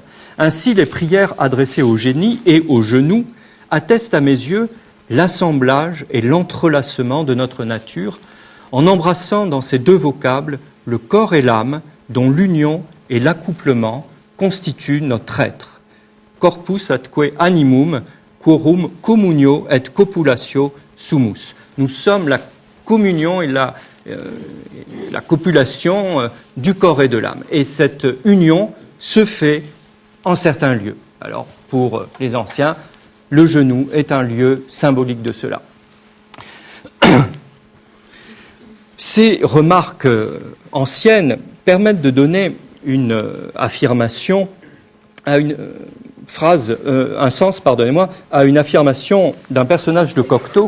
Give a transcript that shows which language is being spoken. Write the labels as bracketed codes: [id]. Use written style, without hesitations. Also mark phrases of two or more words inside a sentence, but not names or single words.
[fr] Ainsi, les prières adressées au génie et au genou attestent à mes yeux l'assemblage et l'entrelacement de notre nature en embrassant dans ces deux vocables le corps et l'âme dont l'union et l'accouplement constituent notre être. [la] Corpus atque animum, quorum communio et copulatio sumus. [fr] Nous sommes la communion et la copulation du corps et de l'âme. Et cette union se fait en certains lieux. Alors, pour les anciens, le genou est un lieu symbolique de cela. Ces remarques anciennes permettent de donner une affirmation à une phrase, un sens, à une affirmation d'un personnage de Cocteau.